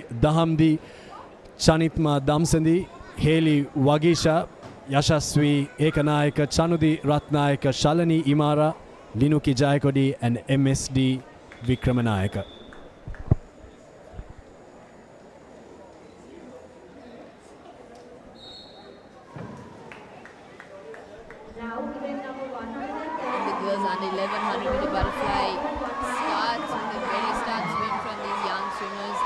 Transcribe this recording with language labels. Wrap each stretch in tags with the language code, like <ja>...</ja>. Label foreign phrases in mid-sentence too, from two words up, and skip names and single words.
<en>Dahamdi Chanitma Damsandi, Haley Wagisha, Yashaswi Ekanayaka, Chanudi Ratnayaka, Shalani Imara, Linuki Jayakodi, and MSD Vikramanayaka. Under 1100 meter butterfly starts with a very start swim from these young swimmers.</en>